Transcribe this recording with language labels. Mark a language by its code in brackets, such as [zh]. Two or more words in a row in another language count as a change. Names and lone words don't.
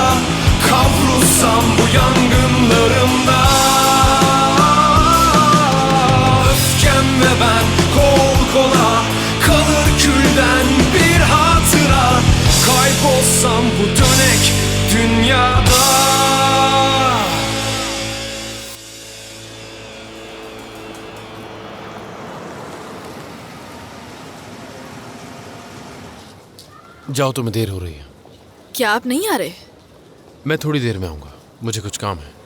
[tr] Kavrulsam bu yangınlarımda. Öfkem ve ben kol kola, kalır külden bir hatıra. Kaybolsam bu dönek dünyada. [hi] जाओ, तुम्हें देर हो रही है। क्या आप नहीं आ रहे? मैं थोड़ी देर में आऊंगा, मुझे कुछ काम है।